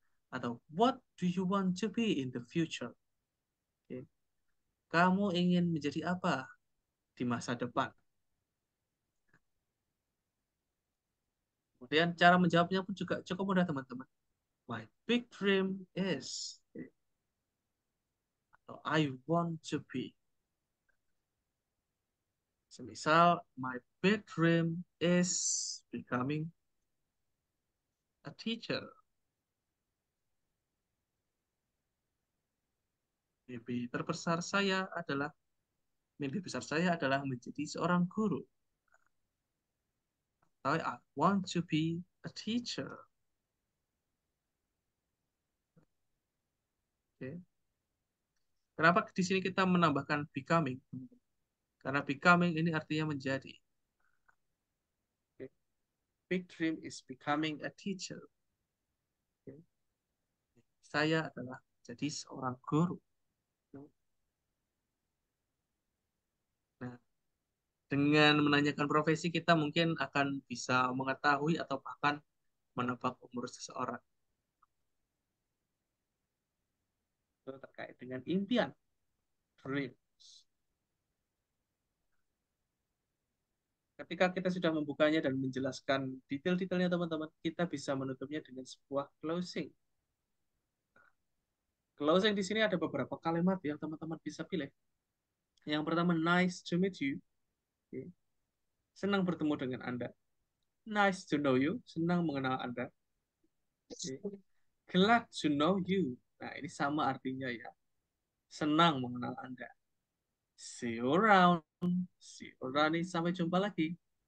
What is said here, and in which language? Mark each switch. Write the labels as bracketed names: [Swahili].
[Indonesian] Atau [English] what do you want to be in the future? Okay. [Indonesian] Kamu ingin menjadi apa di masa depan? Kemudian cara menjawabnya pun juga cukup mudah, teman-teman. [English] My big dream is, [Indonesian] okay, atau [English] I want to be. [Indonesian] Semisal, [English] my big dream is becoming a teacher. [Indonesian] Mimpi terbesar saya adalah, mimpi besar saya adalah menjadi seorang guru. [English] Atau I want to be a teacher. [Indonesian] Okay. Kenapa di sini kita menambahkan becoming? Karena becoming ini artinya menjadi. [English] Okay. Big dream is becoming a teacher. Okay. [Indonesian] Saya adalah jadi seorang guru. Nah, dengan menanyakan profesi kita mungkin akan bisa mengetahui atau bahkan menebak umur seseorang. Itu terkait dengan impian, dreams. Ketika kita sudah membukanya dan menjelaskan detail-detailnya, teman-teman, kita bisa menutupnya dengan sebuah closing. Closing di sini ada beberapa kalimat yang teman-teman bisa pilih. [English] Yang pertama, nice to meet you. Okay. [Indonesian] Senang bertemu dengan Anda. [English] Nice to know you. [Indonesian] Senang mengenal Anda. [English] Okay. Glad to know you. [Indonesian] Nah, ini sama artinya ya. Senang mengenal Anda. [English] See you around. See you around [Indonesian] ini sampai jumpa lagi.